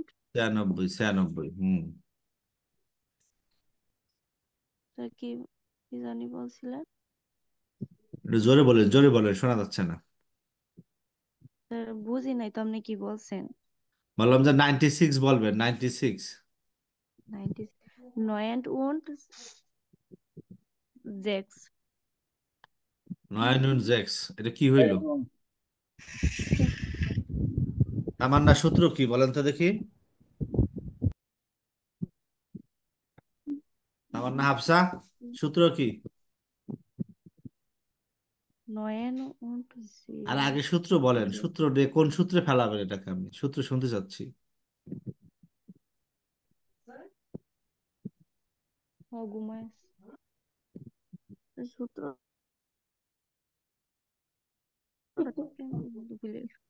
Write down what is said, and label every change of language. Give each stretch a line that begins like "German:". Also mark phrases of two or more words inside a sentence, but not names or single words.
Bangla: 96, 96। স্যার কি কি জানি বলছিলেন? একটু জোরে বলেন, শোনা যাচ্ছে না। স্যার বুঝি নাই তো আপনি কি বলছেন। বললাম যে 96 বলবেন, 96।
German: 90 neun und sechs
Bangla: 96, এটা কি হইল? তামান্না সূত্র কি বলেন তো দেখি। তামান্না হাফসা, সূত্র কি?
German: neun und
Bangla: আর আগে sechs সূত্র বলেন, সূত্র দিয়ে কোন সূত্রে ফেলাবেন এটাকে, আমি সূত্র শুনতে চাচ্ছি। ঘুমায় সূত্র ভুলে